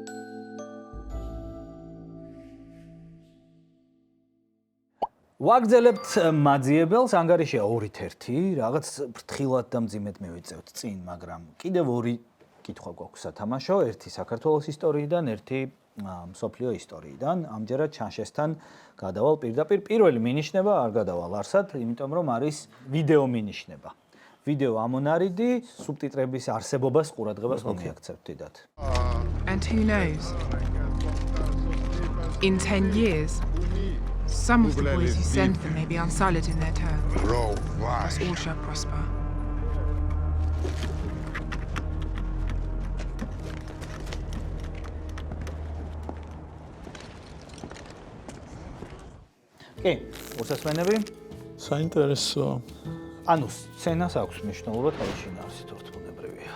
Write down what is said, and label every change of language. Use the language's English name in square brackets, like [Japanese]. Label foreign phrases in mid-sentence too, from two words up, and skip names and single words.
[Georgian] ვაგრძელებთ მაძიებელს, ანგარიშია 2-1, რაღაც ფრთხილად და მძიმედ მივიწევთ წინ, მაგრამ კიდევ 2 კითხვა გვაქვს სათამაშო, ერთი საქართველოს ისტორიიდან, ერთი მსოფლიო ისტორიიდან. ამჯერად ჩანშესთან გადავალ პირდაპირ. პირველი მინიშნება არ გადავალ არსად, იმიტომ რომ არის ვიდეო მინიშნება. ვიდეო ამონარიდი, სუბტიტრების არსებობას ყურადღებას მომიაქცევთ დიდად. [English] And who knows? In 10 years, some of the boys who send them may be unsullied in their turn. Us all shall prosper. [Georgian] კი, უსასვენები. საინტერესო. ანუ სცენას აქვს მნიშვნელობა თავის შინაარსით ურთიერთობრივია.